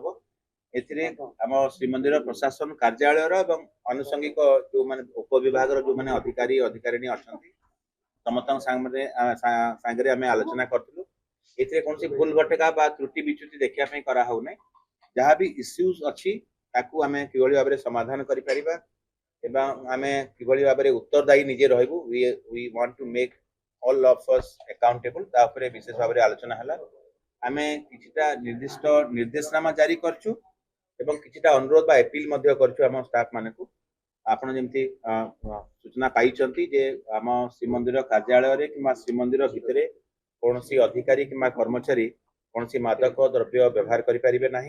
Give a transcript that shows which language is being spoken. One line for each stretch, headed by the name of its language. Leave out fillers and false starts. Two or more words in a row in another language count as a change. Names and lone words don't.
Odia: ଏଥିରେ ଆମ ଶ୍ରୀମନ୍ଦିର ପ୍ରଶାସନ କାର୍ଯ୍ୟାଳୟର ଏବଂ ଆନୁଷଙ୍ଗିକ ଯୋଉମାନେ ଉପବିଭାଗର ଯୋଉମାନେ ଅଧିକାରୀ ଅଧିକାରିଣୀ ଅଛନ୍ତି ସମସ୍ତଙ୍କ ସାଙ୍ଗରେ ଆମେ ଆଲୋଚନା କରିଥିଲୁ। ଏଥିରେ କୌଣସି ଭୁଲ ଭଟକା ବା ତ୍ରୁଟି ବିଚ୍ୟୁତି ଦେଖିବା ପାଇଁ କରା ହଉନାହିଁ। ଯାହା ବି ଇସ୍ୟୁଜ ଅଛି ତାକୁ ଆମେ କିଭଳି ଭାବରେ ସମାଧାନ କରିପାରିବା ଏବଂ ଆମେ କିଭଳି ଭାବରେ ଉତ୍ତରଦାୟୀ ନିଜେ ରହିବୁ।
English: we want to make all of us accountable।
Odia: ତା ଉପରେ ବିଶେଷ ଭାବରେ ଆଲୋଚନା ହେଲା। ଆମେ କିଛିଟା ନିର୍ଦ୍ଦିଷ୍ଟ ନିର୍ଦ୍ଦେଶନାମା ଜାରି କରିଛୁ ଏବଂ କିଛିଟା ଅନୁରୋଧ ବା ଏପିଲ ମଧ୍ୟ କରିଛୁ ଆମ ଷ୍ଟାଫ ମାନଙ୍କୁ। ଆପଣ ଯେମିତି ସୂଚନା ପାଇଛନ୍ତି ଯେ ଆମ ଶ୍ରୀମନ୍ଦିର କାର୍ଯ୍ୟାଳୟରେ କିମ୍ବା ଶ୍ରୀମନ୍ଦିର ଭିତରେ କୌଣସି ଅଧିକାରୀ କିମ୍ବା କର୍ମଚାରୀ କୌଣସି ମାଦକ ଦ୍ରବ୍ୟ ବ୍ୟବହାର କରିପାରିବେ ନାହିଁ।